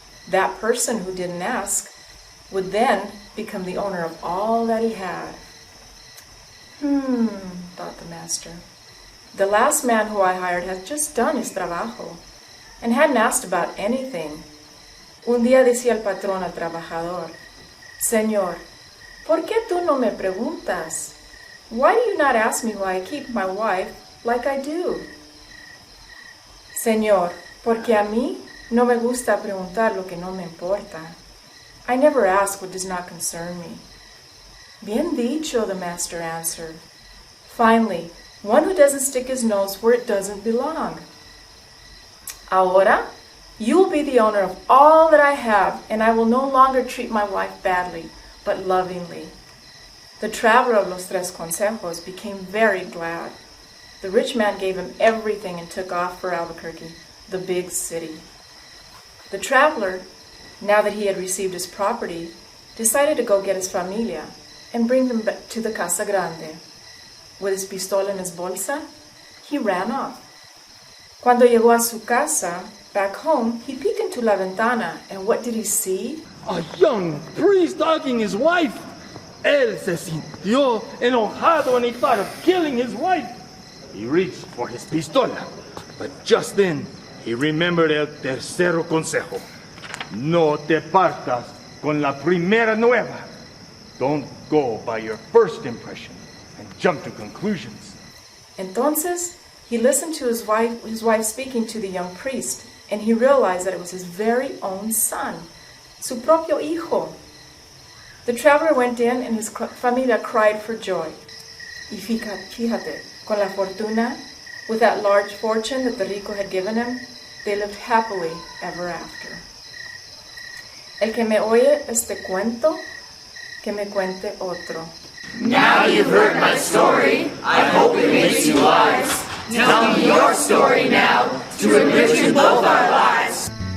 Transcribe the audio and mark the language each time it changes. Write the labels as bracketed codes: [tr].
[en] That person who didn't ask would then become the owner of all that he had. Thought the master. The last man who I hired had just done his trabajo and hadn't asked about anything. [es] Un día decía el patrón al trabajador, "Señor, ¿por qué tú no me preguntas? [en] Why do you not ask me why I keep my wife like I do?" [es] "Señor, porque a mí no me gusta preguntar lo que no me importa. [en] I never ask what does not concern me." [es] "Bien dicho," [en] the master answered. "Finally, one who doesn't stick his nose where it doesn't belong. [es] Ahora, [en] you will be the owner of all that I have, and I will no longer treat my wife badly, but lovingly." The traveler of [es] los 3 consejos [en] became very glad. The rich man gave him everything and took off for Albuquerque, the big city. The traveler, now that he had received his property, decided to go get his familia and bring them back to the Casa Grande. With his pistola in his bolsa, he ran off. [es] Cuando llegó a su casa, [en] back home, he peeked into [es] la ventana, [en] and what did he see? A young priest hugging his wife. [es] Él se sintió enojado [en] and he thought of killing his wife. He reached for his pistola, but just then he remembered [es] el tercero consejo. No te partas con la primera nueva. [en] Don't go by your first impression and jump to conclusions. [es] Entonces, [en] He listened to his wife speaking to the young priest, and he realized that it was his very own son, [es] su propio hijo. [en] The traveler went in, and his familia cried for joy. [es] Y fíjate, con la fortuna, [en] with that large fortune that the rico had given him, they lived happily ever after. [es] El que me oye este cuento, que me cuente otro. [en] Now you've heard my story, I hope it makes you wise. Tell me your story now, to enrich both our lives.